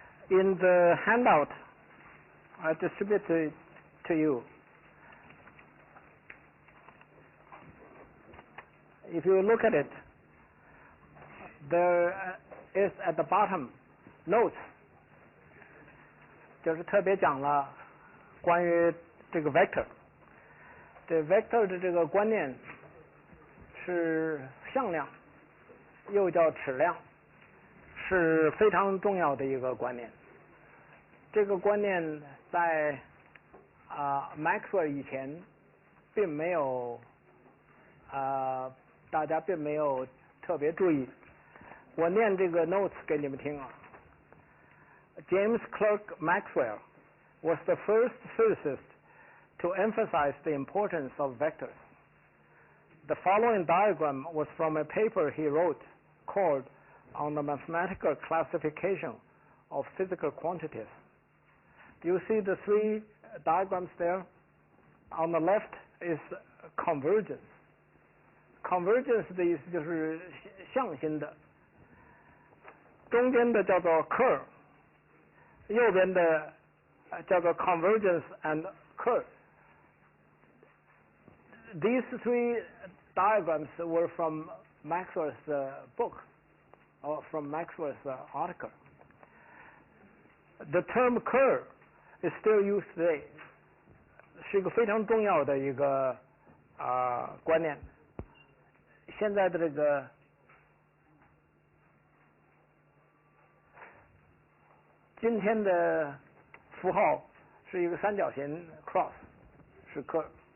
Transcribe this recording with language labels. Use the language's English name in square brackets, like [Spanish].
[English] In the handout I distributed to you, if you look at it, there is at the bottom notes, [Chinese] 就是特别讲了关于这个 [English] vector。 [Chinese] 这 vector 的这个观念是向量，又叫尺量，是非常重要的一个观念。这个观念在Maxwell 以前并没有大家并没有特别注意。我念这个 notes 给你们听啊。 [English] James Clerk Maxwell was the first physicist to emphasize the importance of vectors. The following diagram was from a paper he wrote called On the Mathematical Classification of Physical Quantities. Do you see the three diagrams there? On the left is convergence. [Chinese] Convergence 的意思就是向心的，中间的叫做 curve， 右边的叫做 [English] convergence and curve. These three diagrams were from Maxwell's book, or from Maxwell's article. The term curve is still used today. [Chinese] 是一个非常重要的一个观念。现在的这个今天的符号是一个三角形 cross， 是 curve。